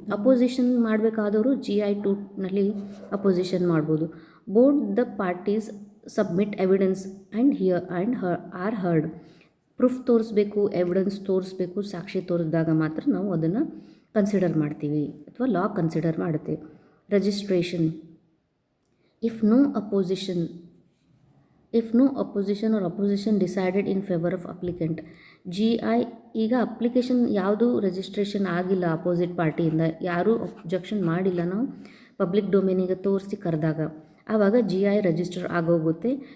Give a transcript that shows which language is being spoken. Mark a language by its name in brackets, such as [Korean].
[Kannada] Opposition ಮಾಡಬೇಕಾದವರು GI-2ನಲ್ಲಿ opposition ಮಾಡ್ಬೋದು. [English] Both the parties submit evidence and are heard. [Kannada] Proof ತೋರಿಸ್ಬೇಕು, evidence ತೋರಿಸ್ಬೇಕು, ಸಾಕ್ಷಿ ತೋರಿಸಿದಾಗ ಮಾತ್ರ ನಾವು ಅದನ್ನು ಕನ್ಸಿಡರ್ ಮಾಡ್ತೀವಿ ಅಥವಾ ಲಾ ಕನ್ಸಿಡರ್ ಮಾಡುತ್ತೆ. [English] Registration if no opposition or opposition decided in favor of applicant. [Kannada] GI ಈಗ ಅಪ್ಲಿಕೇಶನ್ ಯಾವುದು ರಿಜಿಸ್ಟ್ರೇಷನ್ ಆಗಿಲ್ಲ, ಅಪೋಸಿಟ್ ಪಾರ್ಟಿಯಿಂದ ಯಾರೂ ಅಬ್ಜೆಕ್ಷನ್ ಮಾಡಿಲ್ಲ, ನಾವು ಪಬ್ಲಿಕ್ ಡೊಮೇನಿಗೆ ತೋರಿಸಿ ಕರೆದಾಗ ಆವಾಗ GI ರಿಜಿಸ್ಟರ್ ಆಗೋಗುತ್ತೆ.